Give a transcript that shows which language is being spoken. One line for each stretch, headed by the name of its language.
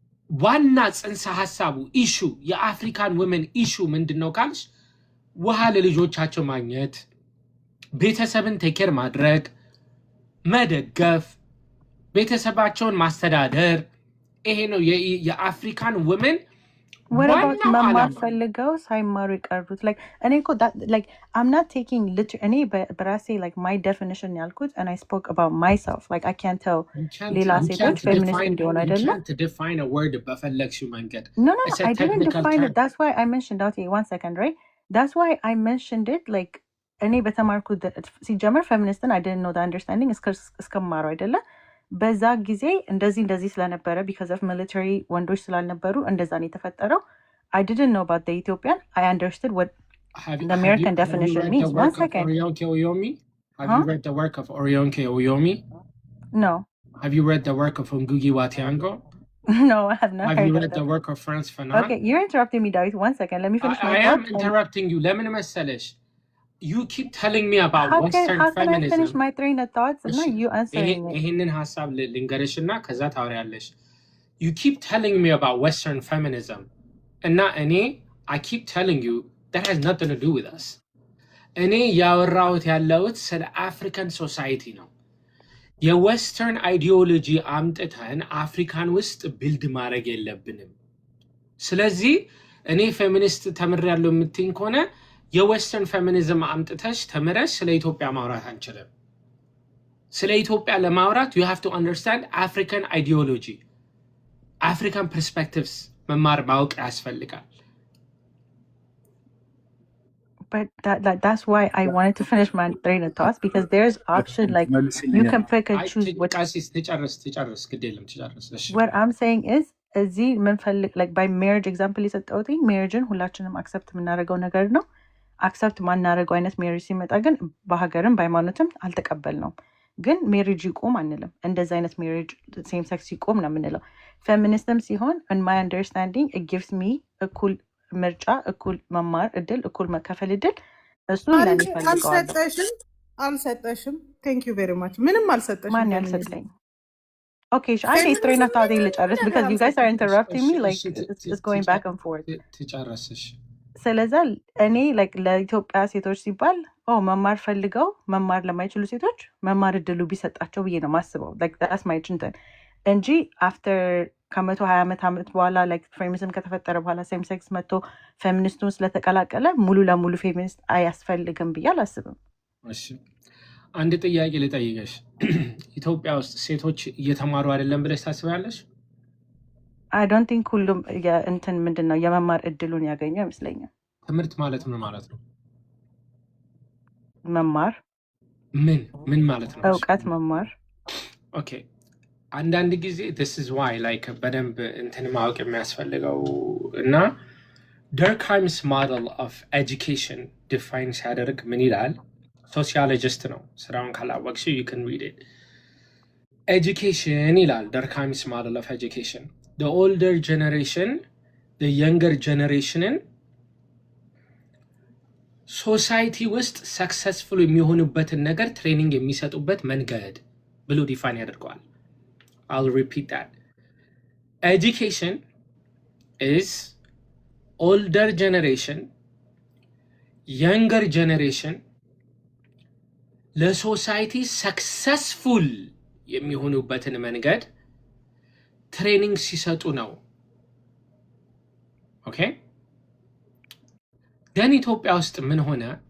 Amharic: ዋና ጽንሰ ሐሳቡ ኢሹ የአፍሪካን women ኢሹ ምንድነው ካልሽ ውሃ ለልጆቻቸው ማግኘት፣ ቤተሰብን ቴኬር ማድረግ፣ መደገፍ፣ ቤተሰባቸውን ማስተዳደር፣ ይሄ ነው የአፍሪካን women
English: What about
Amharic: መማር ፈልገው ሳይማሩ የቀሩት?
English: Like
Amharic: እኔ እኮ
English: like I'm not taking literally but I say like my definition
Amharic: ያልኩት
English: and I spoke about myself. Like I can't tell
Amharic: ሌላ ሴቶች
English: feminist
Amharic: እንዲሆኑ አይደለም።
English: You can't define a word
Amharic: በፈለግሽው መንገድ።
English: No, I didn't define it. That's why I mentioned okay, 1 second, right? That's why I mentioned it like
Amharic: እኔ በተማርኩት ሲጀመር feministን
English: I didn't know the understanding
Amharic: እስከማሩ አይደለ? በዛ ጊዜ እንደዚህ ስለነበረ
English: because of military
Amharic: ወንዶች ስላልነበሩ እንደዛ ነው የተፈጠረው።
English: I didn't know about the Ethiopian. I understood what the American definition means. 1 second. Have you read the work of Orionke Oyomi? No. Have you read the work of Ngugi wa Thiong'o? No, I have not. Have you read the work of Frantz Fanon? Okay, you're interrupting me, David. 1 second. Let me finish my thought. I am interrupting you. Let me message. You keep telling me about Western how feminism. How can I finish my train of thoughts? It's not you answering it.
Amharic: ይሄንን ሐሳብ ልንገርሽና ከዛ ታወሪያለሽ።
English: You keep telling me about Western feminism.
Amharic: እና እኔ
English: I keep telling you that has nothing to do with us. እኔ ያወራሁት ያለሁት ስለ አፍሪካን ሶሳይቲ ነው። የዌስተርን አይዲዮሎጂ አምጥተን አፍሪካን ውስጥ ቢልድ ማድረግ የለብንም። ስለዚህ እኔ ፌሚኒስት ተምሬያለሁ የምትይኝ ከሆነ የዌስተርን ፌሚኒዝም አምጥተሽ ተምረሽ ስለ ኢትዮጵያ ማውራት አንችልም። ስለ ኢትዮጵያ ለማውራት you have to understand African ideology, African perspectives መማር ማወቅ ያስፈልጋል። But that's why I wanted to finish my train of thoughts because there's option like you can pick and choose what
Amharic: ትጨርስ ግዴለም ትጨርስ። እሺ
English: what I'm saying is
Amharic: እዚህ ምንፈልግ
English: like by marriage example
Amharic: የሰጠሁት marriageን ሁላችንም accept የምናደርገው ነገር ነው። አክሰፕት ማናረገው አይነት ሜሪጅ ሲመጣ ግን በሀገርም በሃይማኖትም አልተቀበልነውም። ግን ሜሪጅ ይቆም አንልም። እንደዛ አይነት ሜሪጅ ሴም ሴክስ ይቆም ነው የምንለው። ፌሚኒስትም ሲሆን
English: in my understanding it gives me
Amharic: እኩል ምርጫ፣ እኩል መማር እድል፣ እኩል መከፈል እድል። እሱ ለኔ ፈልገዋለሁ። አልሰጠሽም።
English: thank you very much።
Amharic: ምንም አልሰጠሽም። ማን ያልሰጠኝ?
English: Okay, I need train of thought
Amharic: ልጨርስ
English: because you guys are interrupting me like it's going back and forth.
Amharic: ትጨርስሽ ስለዛ እኔ like ለኢትዮጵያ ሴቶች ሲባል መማር ፈልገው መማር ለማይችሉ ሴቶች መማር እድሉ ቢሰጣቸው ብዬ ነው ማስበው።
English: like that's my
Amharic: እንትን እንጂ after ከ120 ዓመት በኋላ like ፌሚኒዝም ከተፈጠረ በኋላ ሴም ሴክስ መጥቶ ፌሚኒስቱን ስለተቀላቀለ ሙሉ ለሙሉ ፌሚኒስት አያስፈልግም ብዬ አላስብም። እሺ አንድ ጥያቄ ልጠይቅሽ። ኢትዮጵያ ውስጥ ሴቶች እየተማሩ አይደለም ብለሽ ታስባለሽ?
English: I don't think
Amharic: ሁሉም እንትን ምንድነው የመማር እድሉን ያገኘው አይመስለኝም። ትምህርት ማለት ምን ማለት ነው? መማር ምን ማለት ነው? እውቀት መማር። ኦኬ አንዳንድ ጊዜ
English: this is why like
Amharic: በደንብ እንትን ማወቅ የሚያስፈልገው እና ደርክሃይምስ
English: model of education
Amharic: define ሲያደርግ ምን ይላል? ሶሲዮሎጂስት ነው። ስራውን ካላወቅሽ
English: you can read it. education ይላል Durkheim's model of education. The older generation, the younger generation
Amharic: ሶሳይቲ ውስጥ ሰክሰስፉል የሚሆኑበትን ነገር ትሬኒንግ የሚሰጡበት መንገድ ብሎ ዲፋይን ያደርገዋል።
English: I'll repeat that. Education is older generation, younger generation
Amharic: ለሶሳይቲ ሰክሰስፉል የሚሆኑበትን መንገድ ትሬኒንግ ሲሰጡ ነው።
English: ኦኬ ደን
Amharic: ኢትዮጵያ ውስጥ ምን ሆነ?